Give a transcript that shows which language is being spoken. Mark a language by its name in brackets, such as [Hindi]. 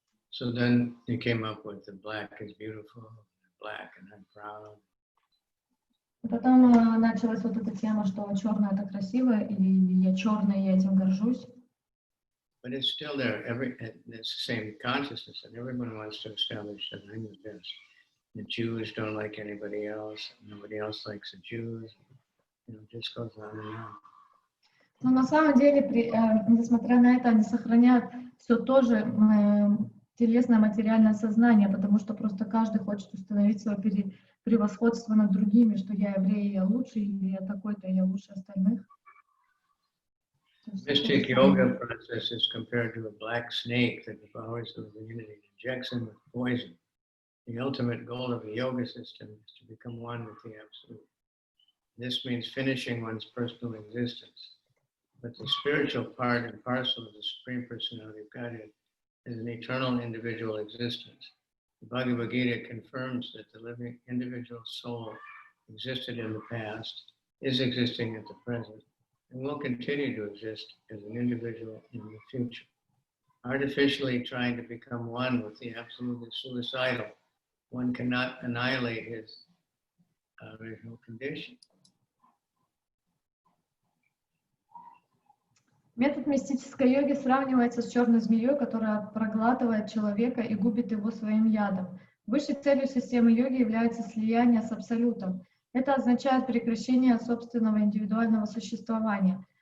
[English] So then they came up with the black is beautiful, black and I'm proud. [Russian] И потом началась вот эта тема, что черное это красиво, или я черная, я этим горжусь. [English] But it's still there. It's the same consciousness, and everyone wants to establish that I'm the best. The Jews don't like anybody else. Nobody else likes the Jews. You know, it just goes on and on. [Russian] Но на самом деле, несмотря на это, они сохраняют все то же телесное материальное сознание, потому что просто каждый хочет установить свое превосходство над другими, что я еврей, я лучше, или я такой-то, я лучше остальных. [English] Mystic yoga process is compared to a black snake that devours the living and injects him with poison. The ultimate goal of the yoga system is to become one with the Absolute. This means finishing one's personal existence. But the spiritual part and parcel of the Supreme Personality of Godhead is an eternal individual existence. The Bhagavad Gita confirms that the living individual soul existed in the past, is existing at the present, and will continue to exist as an individual in the future. Artificially trying to become one with the Absolute is suicidal. One cannot annihilate his original condition. [Russian] Метод мистической йоги сравнивается с черной змеей, которая проглатывает человека и губит его своим ядом. Высшей целью системы йоги является слияние с Абсолютом. Это означает прекращение собственного индивидуального существования.